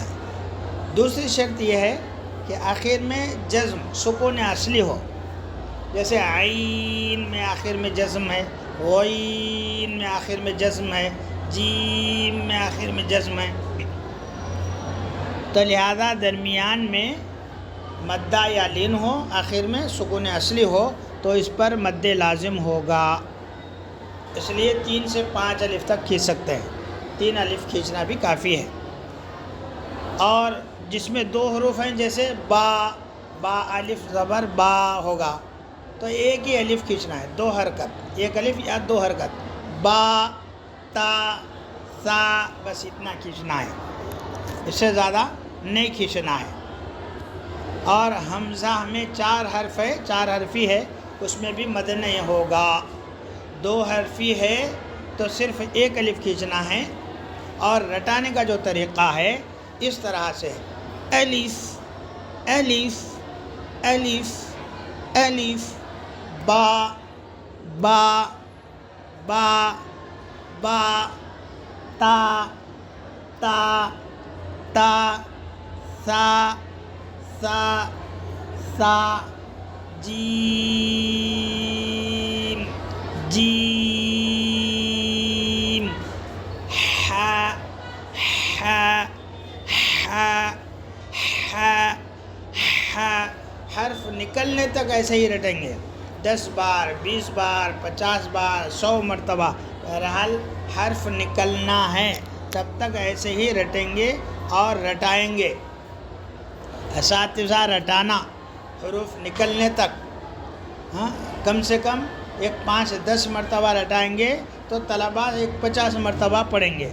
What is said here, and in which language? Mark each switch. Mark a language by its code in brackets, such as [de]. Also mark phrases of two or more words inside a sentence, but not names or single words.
[ur] دوسری شرط یہ ہے کہ آخر میں جزم سکون اصلی ہو، جیسے عین میں آخر میں جزم ہے، غین میں آخر میں جزم ہے، جیم میں آخر میں جزم ہے، تو لہذا درمیان میں مدہ یا لین ہو، آخر میں سکون اصلی ہو تو اس پر مد لازم ہوگا، اس لیے 3 سے 5 الف تک کھینچ سکتے ہیں، 3 الف کھینچنا بھی کافی ہے۔ اور جس میں 2 حروف ہیں، جیسے با، با الف زبر با ہوگا تو ایک ہی الف کھینچنا ہے، 2 حرکت، ایک الف یا 2 حرکت، با، تا، سا، بس اتنا کھینچنا ہے، اس سے زیادہ نہیں کھینچنا ہے۔ اور حمزہ میں 4 حرف ہے، 4 حرفی ہے، اس میں بھی مد نہیں ہوگا، 2 حرفی ہے تو صرف ایک الف کھینچنا ہے، اور رٹانے کا جو طریقہ ہے اس طرح سے، الف الف الف الف، با با با با، تا تا تا، سا سا سا، جیم جیم، ح ح ح ح ح، حرف نکلنے تک ایسے ہی رٹیں گے، 10 بار 20 بار 50 بار 100 مرتبہ، بہرحال حرف نکلنا ہے تب تک ایسے ہی رٹیں گے اور رٹائیں گے۔ اساتذہ رٹانا حروف نکلنے تک، ہاں کم سے کم ایک 5-10 مرتبہ رٹائیں گے تو طلباء ایک 50 مرتبہ پڑھیں گے۔